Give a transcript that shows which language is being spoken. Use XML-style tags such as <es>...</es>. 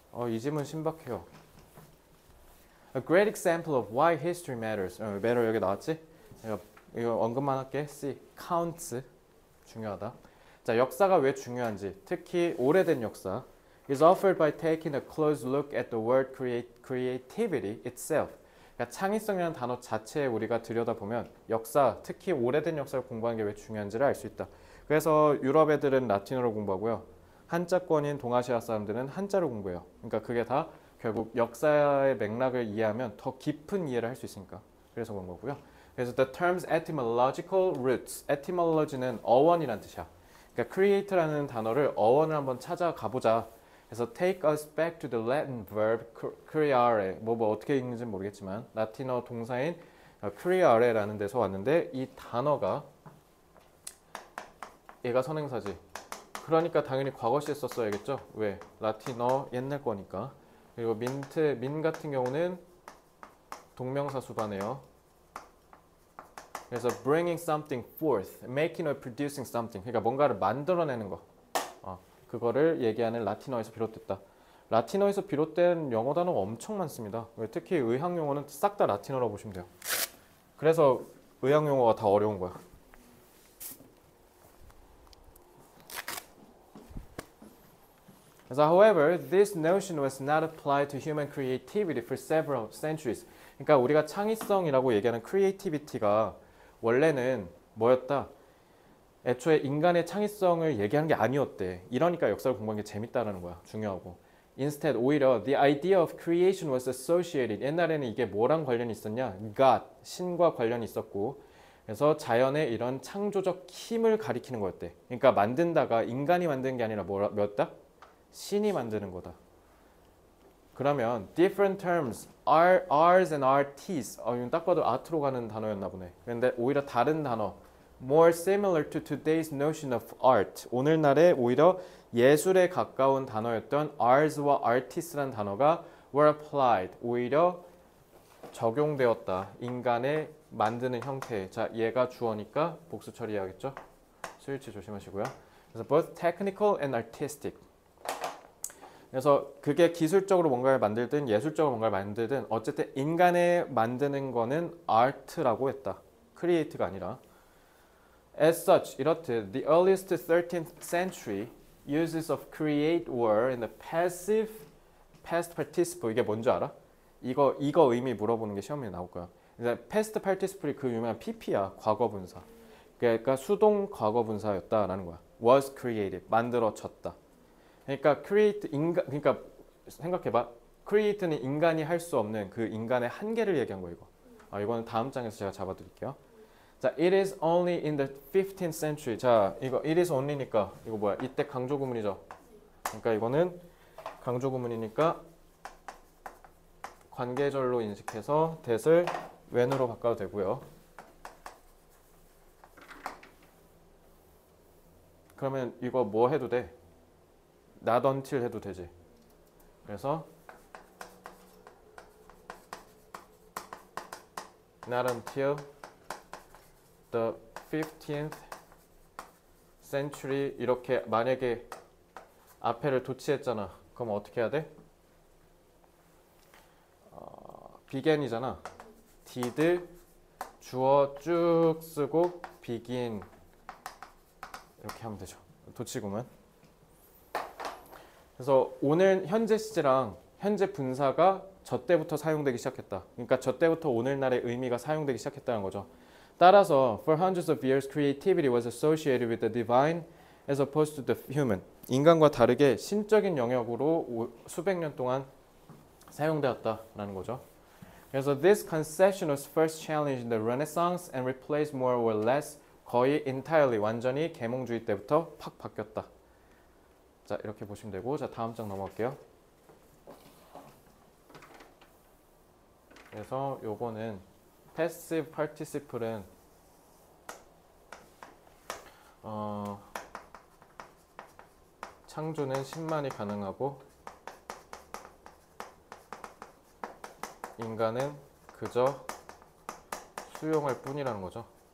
<ko>이 질문 신박해요.</ko> <en>A great example of why history matters.</en> <ko>matter 여기 나왔지? 이거 언급만 할게. C. counts. 중요하다. 자, 역사가 왜 중요한지, 특히 오래된 역사.</ko> <en>is offered by taking a close look at the word creativity itself.</en> <ko>그러니까 창의성이라는 단어 자체에 우리가 들여다보면 역사, 특히 오래된 역사를 공부하는 게 왜 중요한지를 알 수 있다. 그래서 유럽 애들은 라틴어를 공부하고요. 한자권인 동아시아 사람들은 한자를 공부해요. 그러니까 그게 다 결국 역사의 맥락을 이해하면 더 깊은 이해를 할 수 있으니까. 그래서 그런 거고요.</ko> <en>그래서 the terms etymological roots.</en> <ko>etymology는 어원이란 뜻이야. 그러니까 create라는 단어를 어원을 한번 찾아가 보자.</ko> <en>그래서 take us back to the Latin verb creare.</en> <ko>뭐 어떻게 읽는지 모르겠지만 라틴어 동사인 creare라는 데서 왔는데, 이 단어가 얘가 선행사지. 그러니까 당연히 과거시에 썼어야겠죠. 왜? 라틴어 옛날 거니까. 그리고 민 같은 경우는 동명사 수반해요.</ko> <en>그래서 bringing something forth, making or producing something.</en> <ko>그러니까 뭔가를 만들어내는 거. 그거를 얘기하는 라틴어에서 비롯됐다. 라틴어에서 비롯된 영어 단어가 엄청 많습니다. 특히 의학 용어는 싹 다 라틴어라고 보시면 돼요. 그래서 의학 용어가 다 어려운 거야.</ko> <en>그래서 however, this notion was not applied to human creativity for several centuries.</en> <ko>그러니까 우리가 창의성이라고 얘기하는 creativity가 원래는 뭐였다? 애초에 인간의 창의성을 얘기하는 게 아니었대. 이러니까 역사를 공부하는 게 재밌다라는 거야. 중요하고.</ko> <en>Instead, 오히려 the idea of creation was associated.</en> <ko>옛날에는 이게 뭐랑 관련이 있었냐? God, 신과 관련이 있었고, 그래서 자연의 이런 창조적 힘을 가리키는 거였대. 그러니까 만든다가 인간이 만드는 게 아니라 뭐였다? 신이 만드는 거다.</ko> <en>그러면 different terms, R's and RT's.</en> <ko>이건 딱 봐도 아트로 가는 단어였나 보네. 그런데 오히려 다른 단어,</ko> <en>more similar to today's notion of art.</en> <ko>오늘날의 오히려 예술에 가까운 단어였던 R's와 RT's라는 단어가</ko> <en>were applied.</en> <ko>오히려 적용되었다. 인간의 만드는 형태에. 자, 얘가 주어니까 복수 처리해야겠죠? 스위치 조심하시고요. 그래서</ko> <en>both technical and artistic.</en> <ko>그래서 그게 기술적으로 뭔가를 만들든 예술적으로 뭔가를 만들든 어쨌든 인간에 만드는 거는 art라고 했다. create가 아니라.</ko> <en>As such, 이렇듯 the earliest 13th century uses of create were in the passive past participle.</en> <ko>이게 뭔지 알아? 이거 의미 물어보는 게 시험에 나올 거야. 그래서 past participle이 그 유명한 PP야. 과거 분사. 그러니까 수동 과거 분사였다라는 거야. was created. 만들어졌다. 그러니까 create 그러니까 생각해봐. create는 인간이 할 수 없는 그 인간의 한계를 얘기한 거 이거. 이거는 다음 장에서 제가 잡아드릴게요.</ko> <en>자, it is only in the 15th century.</en> <ko>자, 이거 it is only니까 이거 뭐야? 이때 강조 구문이죠. 그러니까 이거는 강조 구문이니까 관계절로 인식해서 that을 when으로 바꿔도 되고요. 그러면 이거 뭐 해도 돼? not until 해도 되지. 그래서</ko> <en>not until the 15th century</en> <ko>이렇게 만약에 앞에를 도치했잖아. 그럼 어떻게 해야 돼? begin이잖아. did 주어 쭉 쓰고 begin 이렇게 하면 되죠. 도치구문. 그래서 오늘 현재 시제랑 현재 분사가 저 때부터 사용되기 시작했다. 그러니까 저 때부터 오늘날의 의미가 사용되기 시작했다는 거죠.</ko> <en>따라서 for hundreds of years creativity was associated with the divine as opposed to the human.</en> <ko>인간과 다르게 신적인 영역으로 수백 년 동안 사용되었다라는 거죠.</ko> <en>그래서 this conception was first challenged in the Renaissance and replaced more or less 거의 entirely</en> <ko>완전히 계몽주의 때부터 팍 바뀌었다. 자, 이렇게 보시면 되고, 자, 다음 장 넘어갈게요. 그래서 요거는 passive participle은 창조는 신만이 가능하고 인간은 그저 수용할 뿐이라는 거죠.</ko>